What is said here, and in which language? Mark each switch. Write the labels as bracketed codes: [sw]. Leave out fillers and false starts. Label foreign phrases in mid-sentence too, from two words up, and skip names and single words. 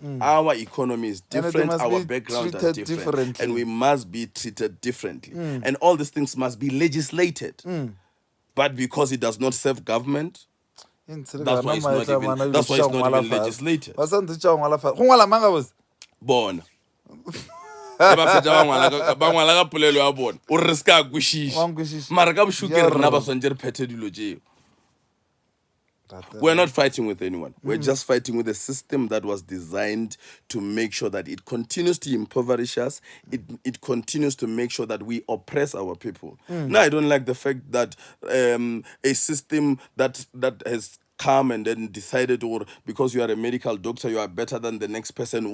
[en] Our economy is different. Our backgrounds are different. And we must be treated differently. And all these things must be legislated. But because it does not serve government, that's why it's not even legislated. Born. [nso] Ba ngwala ka polelo ya bona o re ska kwishisha mara ka boshukere rena ba swantse re phethe dilo tseo. [en] We're not fighting with anyone. We're just fighting with a system that was designed to make sure that it continues to impoverish us. It continues to make sure that we oppress our people. Now, I don't like the fact that a system that has come and then decided, or because you are a medical doctor, you are better than the next person.